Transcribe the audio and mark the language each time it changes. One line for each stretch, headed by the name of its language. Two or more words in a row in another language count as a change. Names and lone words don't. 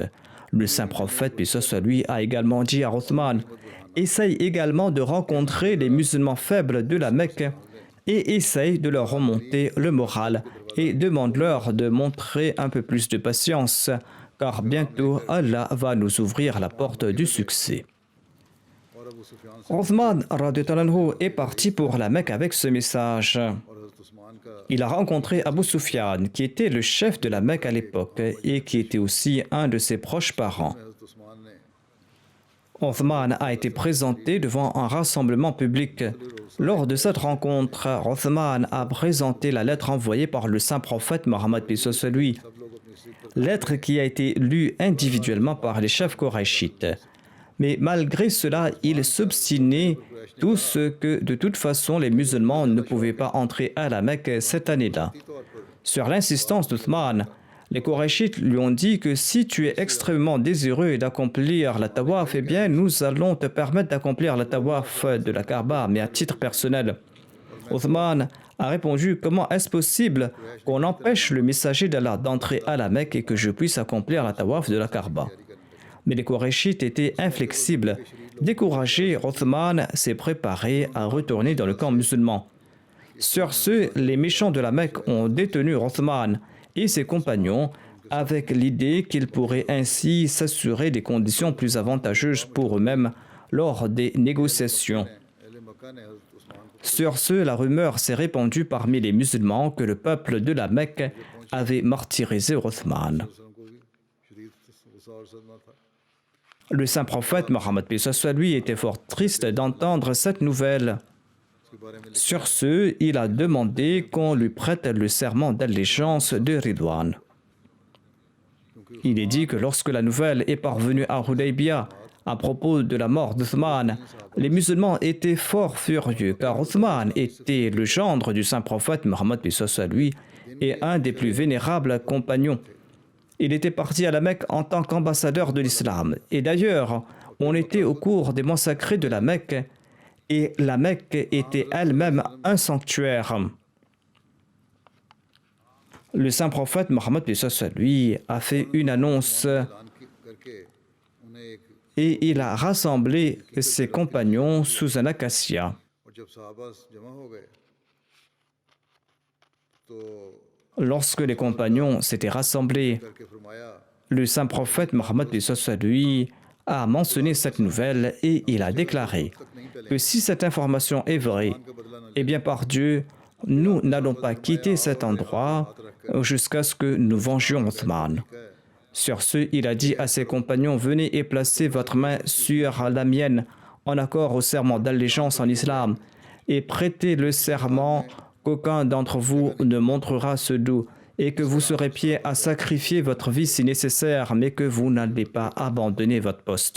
French: Le saint prophète, paix soit lui, a également dit à Othman: essaye également de rencontrer les musulmans faibles de la Mecque et essaye de leur remonter le moral et demande-leur de montrer un peu plus de patience, car bientôt Allah va nous ouvrir la porte du succès. Othman
Arabic: رضي الله عنه
French: est parti pour la Mecque avec ce message.
Urdu: اور حضرت عثمان کا
French: Il a rencontré Abu Sufyan, qui était le chef de la Mecque à l'époque et qui était aussi un de ses proches parents.
Urdu: حضرت عثمان نے
French: Othman a été présenté devant un rassemblement public. Lors de cette rencontre, Othman a présenté la lettre envoyée par le saint prophète Mohammed lui,
Urdu: سب لوگ اپنی سیٹ پر
French: lettre qui a été lue individuellement par les chefs korachites. Mais malgré cela, ils s'obstinaient tous que de toute façon les musulmans ne pouvaient pas entrer à la Mecque cette année-là.
Urdu: طور پر
French: Sur l'insistance d'Othman, les Korachites lui ont dit que si tu es extrêmement désireux d'accomplir la tawaf, eh bien nous allons te permettre d'accomplir la tawaf de la Kaaba, mais à titre personnel. Othman a répondu: comment est-ce possible qu'on empêche le messager d'Allah d'entrer à la Mecque et que je puisse accomplir la tawaf de la Kaaba? Mais les Korachites étaient inflexibles. Découragé, Othman s'est préparé à retourner dans le camp musulman. Sur ce, les méchants de la Mecque ont détenu Othman et ses compagnons avec l'idée qu'ils pourraient ainsi s'assurer des conditions plus avantageuses pour eux-mêmes lors des négociations.
Urdu: اہل مکہ نے حضرت عثمان کو
French: Sur ce, la rumeur s'est répandue parmi les musulmans que le peuple de la Mecque avait martyrisé Othman.
Urdu: وسلم کو بھی شدید غصہ اور صدمہ تھا.
French: Le saint prophète Mohammed lui était fort triste d'entendre cette nouvelle.
Urdu: اس کے بارے میں
French: Sur ce, il a demandé qu'on lui prête le serment d'allégeance de Ridwan. Il est dit que lorsque la nouvelle est parvenue à Hudaybiyah à propos de la mort d'Othman, les musulmans étaient fort furieux car Othman était le gendre du saint prophète Mohammed lui et un des plus vénérables compagnons. Il était parti à la Mecque en tant qu'ambassadeur de l'islam. Et d'ailleurs, on était au cours des mois sacrés de la Mecque et la Mecque était elle-même un sanctuaire. Le saint prophète Mohammed lui a fait une annonce
Urdu: اعلان کر کے انہیں ایک
French: et il a rassemblé ses compagnons sous un acacia.
Urdu: اور جب صحابہ جمع ہو گئے تو
French: Lorsque les compagnons s'étaient rassemblés,
Urdu: کر کے فرمایا
French: le saint prophète Mohammed lui a mentionné cette nouvelle et il a déclaré que si cette information est vraie, eh bien par Dieu, nous n'allons pas quitter cet endroit jusqu'à ce que nous vengions Othman. Sur ce, il a dit à ses compagnons: venez et placez votre main sur la mienne en accord au serment d'allégeance en islam et prêtez le serment qu'aucun d'entre vous ne montrera ce dos et que vous serez prêts à sacrifier votre vie si nécessaire, mais que vous n'allez pas abandonner votre poste.